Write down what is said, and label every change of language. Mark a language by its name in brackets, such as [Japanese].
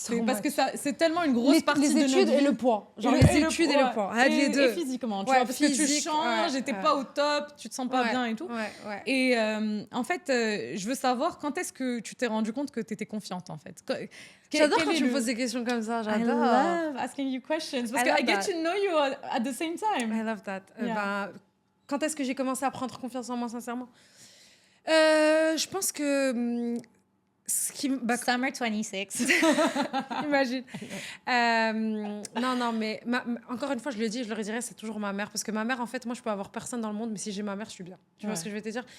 [French] parce que c'est tellement une grosse partie de les études notre vie. et le poids. Genre les études et le poids. Et, les deux. Et physiquement, tu vois, parce que tu changes, t'es pas au top, tu te sens pas bien et tout. Et en fait, je veux savoir quand est-ce que tu t'es rendu compte que tu étais confiante, en fait. J'adore quand tu me poses des questions comme ça, j'adore. [English] I love asking you questions, [French] parce que [English] I get to know you at the same time. I love that. Yeah. [French] Quand est-ce que j'ai commencé à prendre confiance en moi, sincèrement? Je pense que... [English] Summer 26. [French] Imagine. Non, mais encore une fois, je le dis, je le redirai, c'est toujours ma mère. Parce que ma mère, en fait, moi, je peux avoir personne dans le monde, mais si j'ai ma mère, je suis bien. Tu vois ce que je veux te dire?